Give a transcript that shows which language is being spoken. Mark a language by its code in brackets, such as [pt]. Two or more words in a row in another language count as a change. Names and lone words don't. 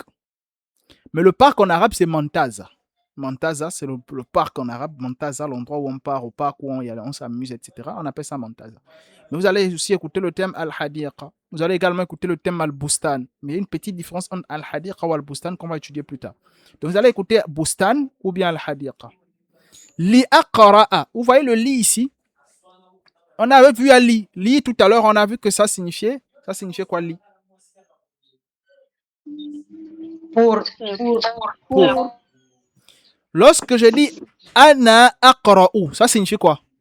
[fr] Mais le parc en arabe, c'est Montaza. Montaza, c'est le parc en arabe. Montaza, l'endroit où on part au parc, où on s'amuse, etc. On appelle ça Montaza. Mais vous allez aussi écouter le thème al-hadiqa. Vous allez également écouter le thème al-bustan. Mais il y a une petite différence entre al-hadiqa ou al-bustan qu'on va étudier plus tard. Donc vous allez écouter bustan ou bien al-hadiqa. Li-aqra'a. Vous voyez le li ici? On avait vu à li. Li, tout à l'heure, on a vu que ça signifiait quoi li? Pour. Pour. Lorsque je dis [ar] أنا أقرأ, [fr] ça signifie quoi?